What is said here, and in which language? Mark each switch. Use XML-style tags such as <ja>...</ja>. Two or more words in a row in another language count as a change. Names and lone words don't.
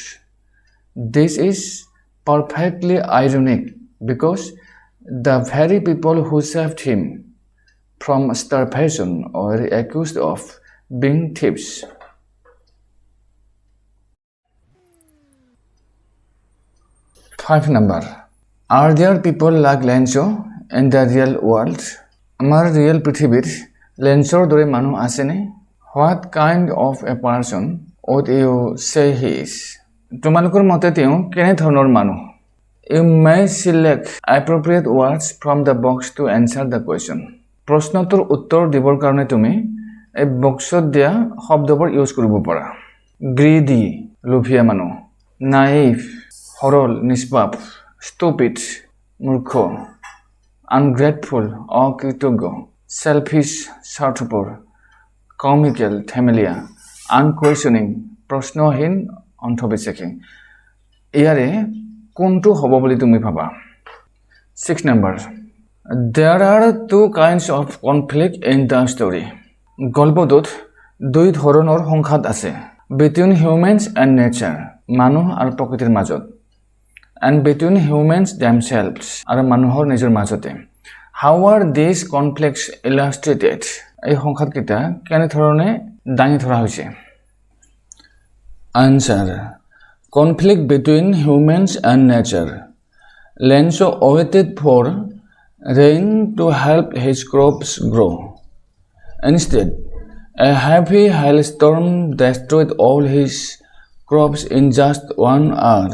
<en>This is perfectly ironic because the very people who saved him from starvation were accused of being thieves. Five number. Are there people like Lancho in the real world?</en> <as>Amar real পৃথিৱীত Lanchoৰ দৰে মানুহ আছেনে?</as> <en>What kind of a person would you say he is?</en> <as>তোমালোকৰ মতে তেওঁ কেনে ধৰণৰ মানুহ?</as> <en>You may select appropriate words from the box to answer the question.</en> <as>প্ৰশ্নটোৰ উত্তৰ দিবৰ কাৰণে তুমি এই বক্সত দিয়া শব্দবোৰ ইউজ কৰিব পাৰা। Greedy, লোভীয়া মানুহ। Naive, সৰল, নিষ্পাপ। Stupid, মূৰ্খ। Ungrateful, অকৃতজ্ঞ। Selfish, স্বাৰ্থপৰ। Comical, ধেমেলীয়া। Unquestioning, প্ৰশ্নহীন, অন্ধবিশ্বাসী। ইয়াৰে কোনটো হ'ব বুলি তুমি ভাবা?</as> <en>6 number. There are two kinds of conflict in the story.</en> <as>গল্পটোত দুই ধৰণৰ সংঘাত আছে।</as> <en>Between humans and nature,</en> <as>মানুহ আৰু প্ৰকৃতিৰ মাজত।</as> <en>And between humans themselves,</en> <as>আৰু মানুহৰ নিজৰ মাজতে।</as> <en>How are these conflicts illustrated?</en> <as>এই সংঘাতকেইটা কেনেধৰণে দাঙি ধৰা হৈছে?</as> <en>Answer. Conflict between humans and nature. Lancho waited for rain to help his crops grow. Instead, a heavy hailstorm destroyed all his crops in just 1 hour.</en>